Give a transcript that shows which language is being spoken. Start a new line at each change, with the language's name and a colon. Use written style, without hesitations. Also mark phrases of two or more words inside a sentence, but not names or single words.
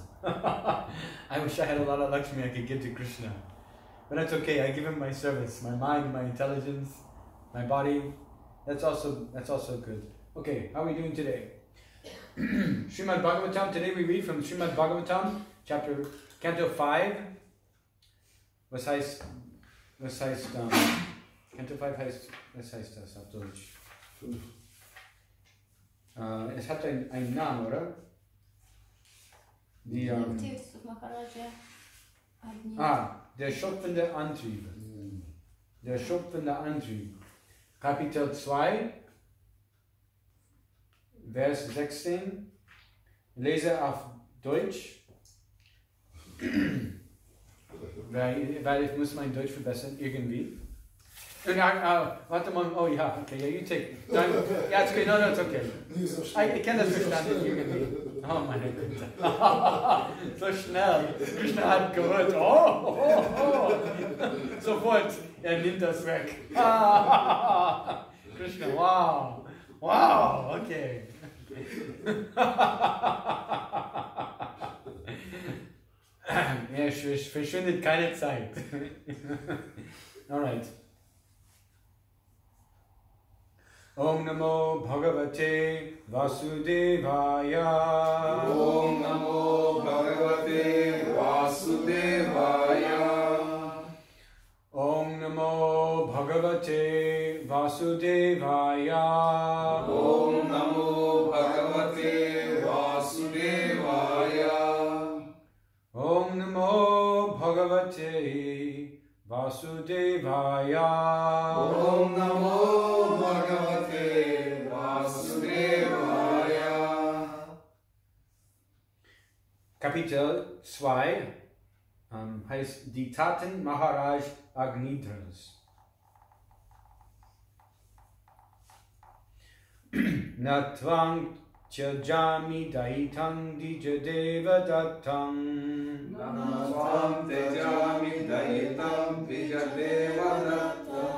English: I wish I had a lot of Lakshmi I could give to Krishna. But that's okay. I give him my service, my mind, my intelligence, my body. That's also good. Okay, how are we doing today? Srimad Bhagavatam, today we read from Srimad Bhagavatam, Canto 5.
German: Was heißt, Canto 5 heißt, was heißt das auf Deutsch? Es hat einen Namen, oder? Die, der schöpfende Antrieb. Der schöpfende Antrieb. Kapitel 2, Vers 16. Lese auf Deutsch. Weil ich muss mein Deutsch verbessern, irgendwie. Warte mal, oh ja,
English: okay, yeah, you take.
German: Dann, ja,
English: it's okay, no, it's okay.
German: Ich kenne das verstanden, irgendwie. Oh meine Güte. So schnell. Krishna hat gehört, oh. Sofort, nimmt das weg.
English: Krishna, wow, okay.
German: Verschwindet keine Zeit.
English: Alright.
Sanskrit: Om Namo Bhagavate Vasudevaya. Om Namo Bhagavate Vasudevaya. Om Namo Bhagavate Vasudevaya. Om Namo Bhagavate Vasudevaya. Om Namo Bhagavate Vasudevaya. Om Namo Bhagavate Vasudevaya.
German: Kapitel 2 heißt die Taten Maharaj Agnidras.
Sanskrit: Natvang Tyajami Daitam Dijadeva Dattam. Natvang Tyajami Daitam Dijadeva Dattam.